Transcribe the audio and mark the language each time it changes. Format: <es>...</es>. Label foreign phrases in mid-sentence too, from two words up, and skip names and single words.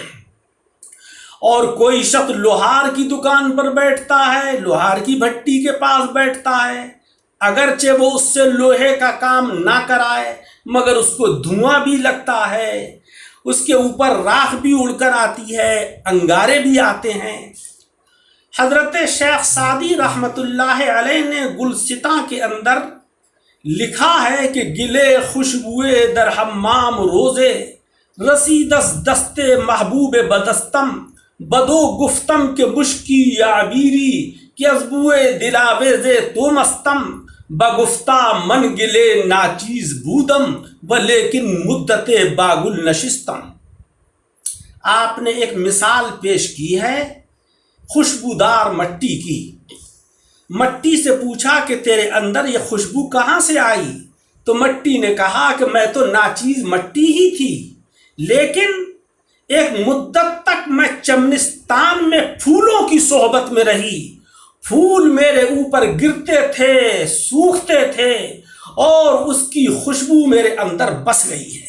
<ur>اور کوئی شخص لوہار کی دکان پر بیٹھتا ہے، لوہار کی بھٹی کے پاس بیٹھتا ہے، اگرچہ وہ اس سے لوہے کا کام نہ کرائے مگر اس کو دھواں بھی لگتا ہے، اس کے اوپر راکھ بھی اڑ کر آتی ہے، انگارے بھی آتے ہیں۔ حضرت شیخ سعدی رحمت اللہ علیہ نے گلستاں کے اندر لکھا ہے کہ</ur> <fa>گلے خوشبوئے در حمام روزے، رسیدس دست محبوب بدستم، بدو گفتم کے مشکی یعبیری، کہ ازبوئے دلاویز تو مستم، بگفتہ من گلے ناچیز بودم، ولیکن مدت باگل نشستم۔</fa> <ur>آپ نے ایک مثال پیش کی ہے خوشبودار مٹی کی۔ مٹی سے پوچھا کہ تیرے اندر یہ خوشبو کہاں سے آئی؟ تو مٹی نے کہا کہ میں تو ناچیز مٹی ہی تھی، لیکن ایک مدت تک میں چمنستان میں پھولوں کی صحبت میں رہی، پھول میرے اوپر گرتے تھے، سوکھتے تھے، اور اس کی خوشبو میرے اندر بس گئی ہے۔</ur>